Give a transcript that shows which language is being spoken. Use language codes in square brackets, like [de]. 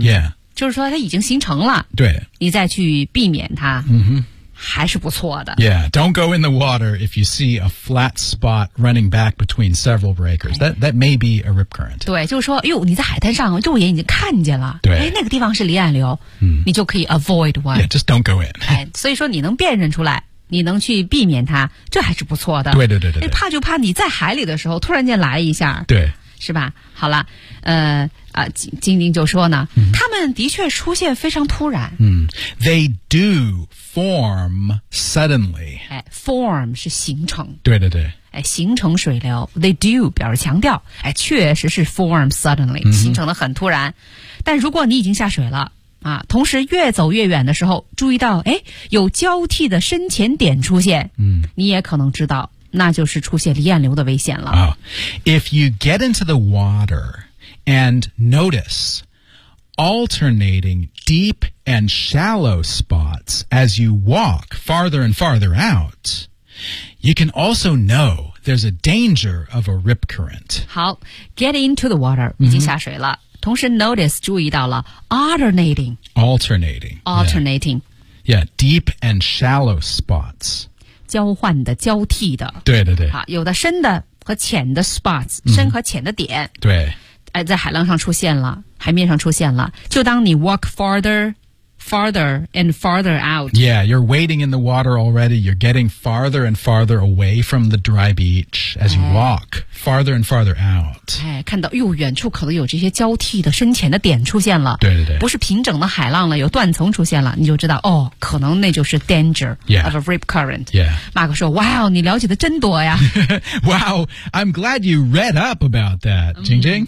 [en] yeah. [zh] 就是说它已经形成了，对，你再去避免它、还是不错的。 [en] Yeah, don't go in the water if you see a flat spot running back between several breakers. That may be a rip current. [zh] 对，就是说哟，你在海滩上肉眼已经看见了，对，那个地方是离岸流、你就可以 [en] avoid one. Yeah, just don't go in. [zh] 所以说你能辨认出来，你能去避免它，这还是不错的。对对对 对，怕就怕你在海里的时候突然间来一下，对，是吧？好了，金丁就说呢，他们的确出现非常突然。 [en] They do form suddenly. [zh] Form 是形成。对对对。形成水流。 [en] They do [zh] 表示强调。确实是 [en] form suddenly, [zh] 形成的很突然。但如果你已经下水了啊，同时越走越远的时候注意到有交替的深浅点出现，你也可能知道那就是出现离岸流的危险了。 [en] If you get into the water,And notice alternating deep and shallow spots as you walk farther and farther out, you can also know there's a danger of a rip current. [zh] 好 [en] get into the water, [zh] 已经下水了、同时 notice, 注意到了 alternating. [en] Yeah. Yeah, deep and shallow spots. [zh] 交换的交替的。对对对。好有的深的和浅的 [en] spots,、 [zh] 深和浅的点。对。在海浪上出现了，海面上出现了，就当你 [en] walk farther, farther and farther out. Yeah, you're wading in the water already. You're getting farther and farther away from the dry beach as you walk farther and farther out. [zh] 看到哟，远处可能有这些交替的深浅的点出现了。对对对，不是平整的海浪了，有断层出现了，你就知道哦，可能那就是 [en] danger、 yeah. of a rip current. Yeah, [zh] 马克说 ， [en] Wow, [zh] 你了解的真多呀。 [en] Wow, I'm glad you read up about that, Jingjing.